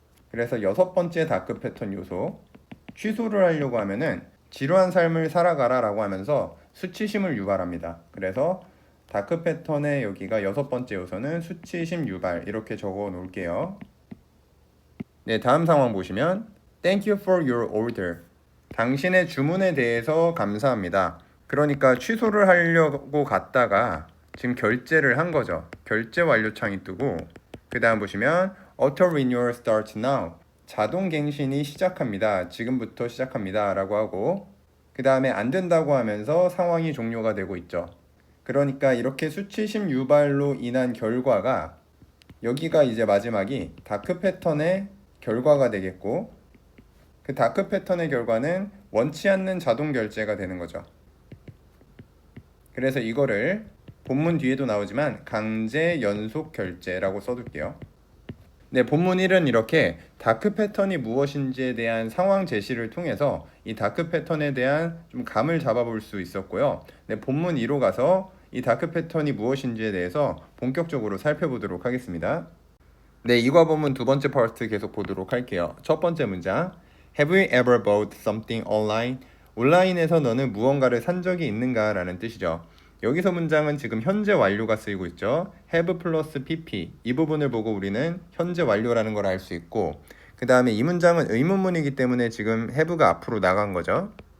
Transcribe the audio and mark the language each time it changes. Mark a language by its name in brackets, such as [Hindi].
[Korean] 그래서 여섯 번째 다크 패턴 요소, 취소를 하려고 하면은 지루한 삶을 살아가라 라고 하면서 수치심을 유발합니다. 그래서 다크 패턴의 여기가 여섯 번째 요소는 수치심 유발 이렇게 적어 놓을게요. 네, 다음 상황 보시면 [English] Thank you for your order. [Korean] 당신의 주문에 대해서 감사합니다. 그러니까 취소를 하려고 갔다가 지금 결제를 한 거죠. 결제 완료 창이 뜨고 그 다음 보시면 [English] Auto Renewal starts now. [Korean] 자동 갱신이 시작합니다. 지금부터 시작합니다. 라고 하고 그 다음에 안 된다고 하면서 상황이 종료가 되고 있죠. 그러니까 이렇게 수치심 유발로 인한 결과가 여기가 이제 마지막이 다크 패턴의 결과가 되겠고 그 다크 패턴의 결과는 원치 않는 자동 결제가 되는 거죠. 그래서 이거를 본문 뒤에도 나오지만 강제 연속 결제라고 써둘게요. 네, 본문 1은 이렇게 다크 패턴이 무엇인지에 대한 상황 제시를 통해서 이 다크 패턴에 대한 좀 감을 잡아볼 수 있었고요. 네, 본문 2로 가서 이 다크 패턴이 무엇인지에 대해서 본격적으로 살펴보도록 하겠습니다. 네, 이과 본문 두 번째 파트 계속 보도록 할게요. 첫 번째 문장 [English] Have you ever bought something online? [Korean] 온라인에서 너는 무언가를 산 적이 있는가? 라는 뜻이죠. 여기서 문장은 지금 현재 완료가 쓰이고 있죠. have 플러스 pp 이 부분을 보고 우리는 현재 완료라는 걸 알 수 있고 그 다음에 이 문장은 의문문이기 때문에 지금 have가 앞으로 나간 거죠.